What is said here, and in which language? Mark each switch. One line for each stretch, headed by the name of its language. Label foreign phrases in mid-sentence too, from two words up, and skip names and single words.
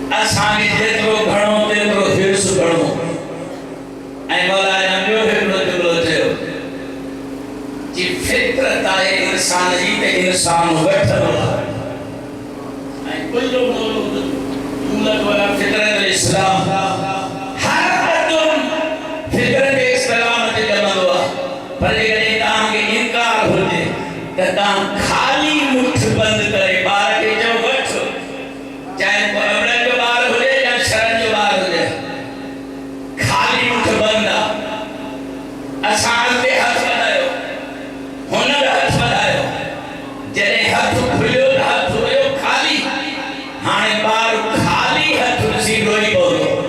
Sindhi: असांखे जेतिरो घणो तेतिरो हिर्स घणो ऐं मौला ने ॿियो हिकिड़ो जुमिलो चयो कि फितरत आहे इंसान जी त इंसान वठंदो आहे ऐं
Arabic: كل مولود يولد على فطرة إسلام
Sindhi: हर मर्दुम फितरत इस्लाम ते ॼमंदो आहे पर जेकॾहिं तव्हांखे इनकार हुजे त तव्हां ख़ाली मुठ बंदि करे ॿार खे चओ वठ चाहे अमड़नि जो ॿार हुजे या शरन जो ॿार हुजे ख़ाली मुठ बंदि आहे असां अॻिते हथु वधायो हुन बि हथु वधायो जॾहिं हथु खुलियो त हथु हुयो ख़ाली हाणे ॿार ख़ाली हथु ॾिसी रोई पवंदो